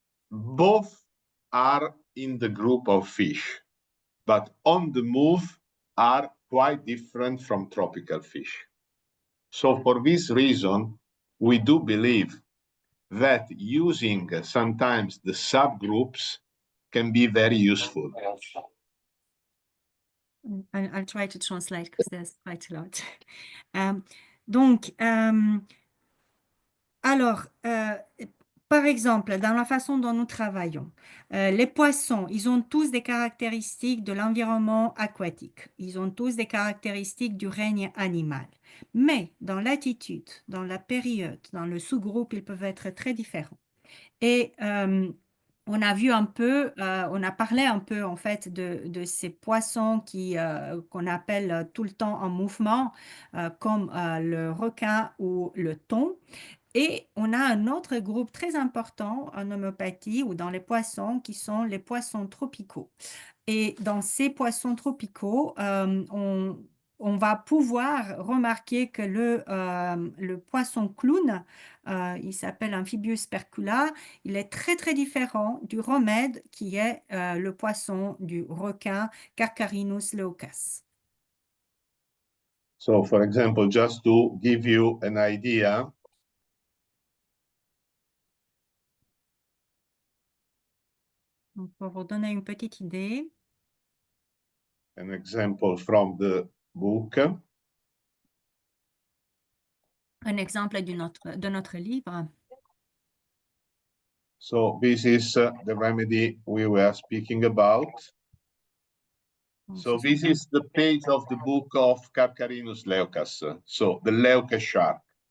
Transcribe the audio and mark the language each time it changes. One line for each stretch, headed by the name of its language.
English: Both are in the group of fish, but on the move are quite different from tropical fish. So for this reason, we do believe that using sometimes the subgroups can be very useful. I'll try to translate because there's quite a lot.
French: Donc, alors, par exemple, dans la façon dont nous travaillons, les poissons, ils ont tous des caractéristiques de l'environnement aquatique. Ils ont tous des caractéristiques du règne animal. Mais dans l'attitude, dans la période, dans le sous-groupe, ils peuvent être très différents. Et on a vu un peu, on a parlé un peu en fait de ces poissons qu'on appelle tout le temps en mouvement, comme le requin ou le thon. Et on a un autre groupe très important en homéopathie ou dans les poissons qui sont les poissons tropicaux. Et dans ces poissons tropicaux, on va pouvoir remarquer que le poisson clown, il s'appelle Amphibius percula, il est très très différent du remède qui est le poisson du requin Carcharinus leucas.
English: So, for example, just to give you an idea,
French: Donc, pour vous donner une petite idée,
English: an example from the book.
French: un exemple de notre livre.
English: So this is the remedy we were speaking about.
French: Donc,
English: So
French: ce
English: this
French: sont-
English: is the page of the book of Carcharinus leucas, so the leucas shark.